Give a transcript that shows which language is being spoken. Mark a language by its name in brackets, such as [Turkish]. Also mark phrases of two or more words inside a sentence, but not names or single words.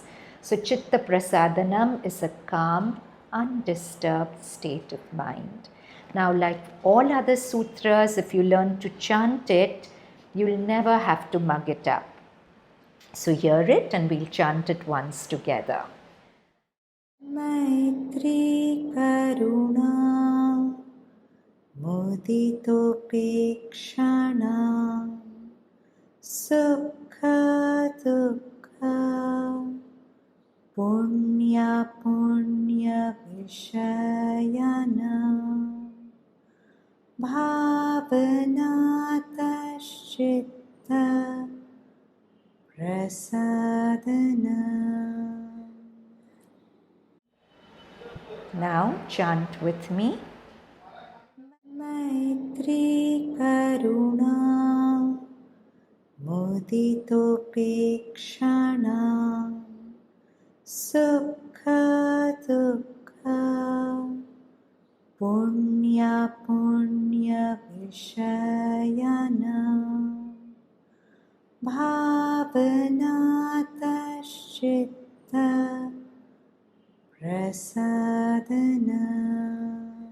[English] So [Sanskrit] चित्त प्रसादनम् [English] is a calm, undisturbed state of mind. Now, like all other sutras, if you learn to chant it, you'll never have to mug it up. So hear it and we'll chant it once together. [Sanskrit] मैत्री करुणा मुदितोपेक्षाणां सुख दुःख पुण्य विषयाणां भावनातः चित्त प्रसादनम्. [English] Now chant with me. [Sanskrit] मैत्री करुणा मुदितोपेक्षाणां सुख दुःख पुण्य विषयाणां भावनातः चित्त प्रसादनम्.